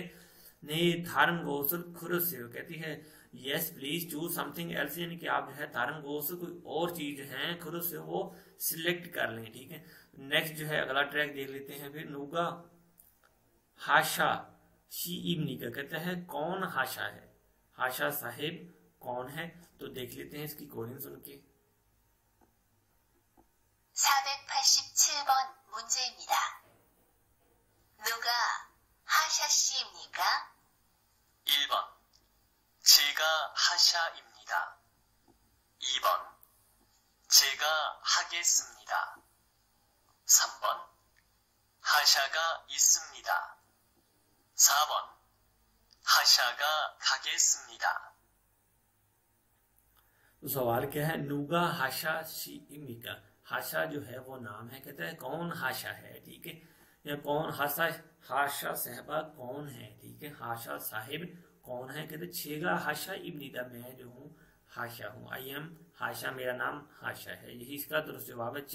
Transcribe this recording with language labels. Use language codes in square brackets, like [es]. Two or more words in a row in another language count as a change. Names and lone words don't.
[hi] ने [ko] 다른 것을 골라 [hi] से कहती है [en] yes please choose something else, [hi] यानी कि आप जो है थारन गोसल कोई और चीज है खुरस से वो सिलेक्ट कर लें, ठीक है। नेक्स्ट जो है अगला ट्रैक देख लेते हैं फिर। [ko] 누가 하샤 씨입니까 [hi] कहता है कौन हाशा है, हाशा साहिब कौन है, तो देख लेते हैं इसकी कोडिंग सुन के। [ko] 487번 문제입니다. 누가 하샤 씨입니까? 1번 제가 하샤입니다. 2번 제가 하겠습니다. 3번 하샤가 있습니다. 4번 하샤가 가겠습니다. [hi] तो सवाल क्या है, [ko] 누가 하샤 씨입니까, [hi] हाशा जो है वो नाम है, कहता है कौन हाशा है, ठीक है, या कौन हाशा, हाशा साहबा कौन है, ठीक है, हाशा साहिब कौन है, कहते [ko] 제가 하샤입니다, [hi] मैं जो हूँ हाशा हूँ, [en] I am Hasha, [hi] मेरा नाम हाशा है, यही इसका दुरुस्त जवाब है।